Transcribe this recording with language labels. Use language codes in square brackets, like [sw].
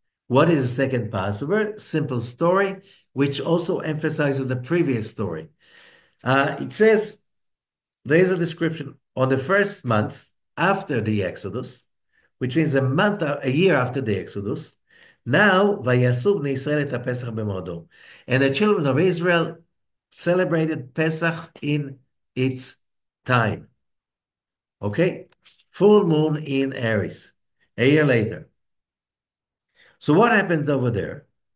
[en] What is the second Passover? Simple story, which also emphasizes the previous story. It says, there is a description on the first month after the Exodus, which means a year after the Exodus. [he] Now, ויעשו בני ישראל את הפסח במועדו. [en] And the children of Israel celebrated Pesach in its time. Okay? Full moon in Aries, a year later. So what happened over there?